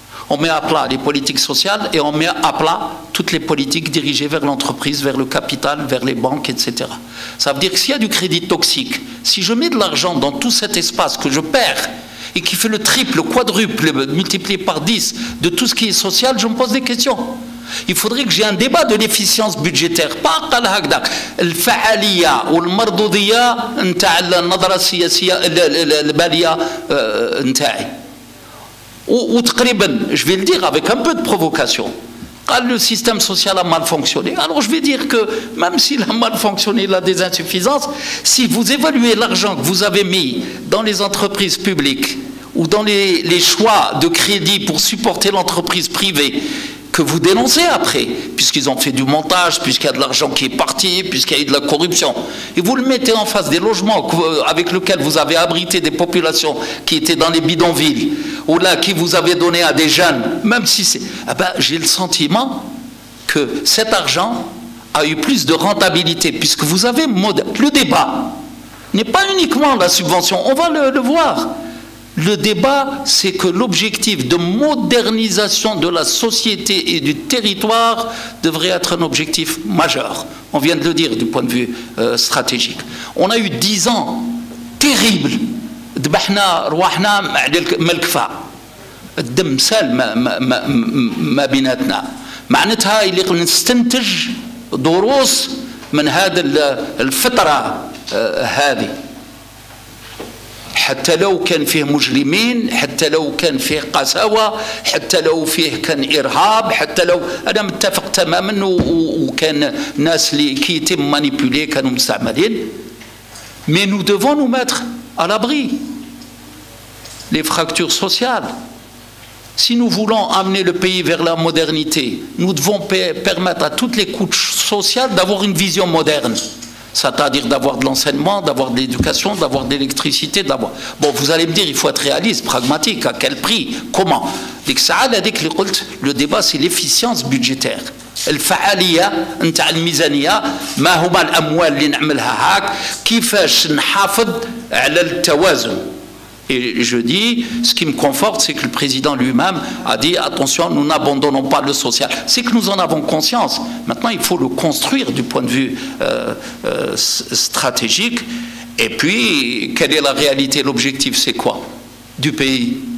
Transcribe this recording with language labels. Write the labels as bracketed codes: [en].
[fr] On met à plat les politiques sociales et on met à plat toutes les politiques dirigées vers l'entreprise, vers le capital, vers les banques, etc. Ça veut dire que s'il y a du crédit toxique, si je mets de l'argent dans tout cet espace que je perds et qui fait le triple, le quadruple, multiplié par 10 de tout ce qui est social, je me pose des questions. Il faudrait que j'ai un débat de l'efficience budgétaire. Pas [ar] الفعالية والمردودية نتاع النظرة السياسية البالية نتاعي. [fr] Ou je vais le dire avec un peu de provocation, le système social a mal fonctionné. Alors je vais dire que même s'il a mal fonctionné, il a des insuffisances, si vous évaluez l'argent que vous avez mis dans les entreprises publiques ou dans les choix de crédit pour supporter l'entreprise privée, que vous dénoncez après, puisqu'ils ont fait du montage, puisqu'il y a de l'argent qui est parti, puisqu'il y a eu de la corruption, et vous le mettez en face des logements avec lesquels vous avez abrité des populations qui étaient dans les bidonvilles, ou là, qui vous avez donné à des jeunes, même si c'est... Ah ben, j'ai le sentiment que cet argent a eu plus de rentabilité, puisque vous avez... Le débat n'est pas uniquement la subvention, on va le voir. Le débat, c'est que l'objectif de modernisation de la société et du territoire devrait être un objectif majeur. On vient de le dire du point de vue stratégique. On a eu 10 ans terribles. [ar] ذبحنا رواحنا ما الكفاء الدم سال ما بيناتنا معناتها اللي نستنتج دروس من هذا الفترة هذه حتى لو كان فيه مجرمين، حتى لو كان فيه قساوة، حتى لو فيه كان إرهاب، حتى لو أنا متفق تماما وكان ناس اللي كي يتم مانيبولي كانوا مستعملين. [fr] Mais nous devons nous mettre à l'abri. Les fractures sociales. Si nous voulons amener le pays vers la modernité, nous devons permettre à toutes les couches sociales d'avoir une vision moderne. C'est-à-dire d'avoir de l'enseignement, d'avoir de l'éducation, d'avoir de l'électricité, d'avoir... Bon, vous allez me dire, il faut être réaliste, pragmatique, à quel prix, comment? Le débat, c'est l'efficience budgétaire. [ar] الفعالية نتاع الميزانية ما هما الأموال اللي نعملها هاك كيفاش نحافظ على التوازن. [fr] Et je dis, ce qui me conforte, c'est que le président lui-même a dit, attention, nous n'abandonnons pas le social. C'est que nous en avons conscience. Maintenant, il faut le construire du point de vue stratégique. Et puis, quelle est la réalité? L'objectif, c'est quoi? Du pays.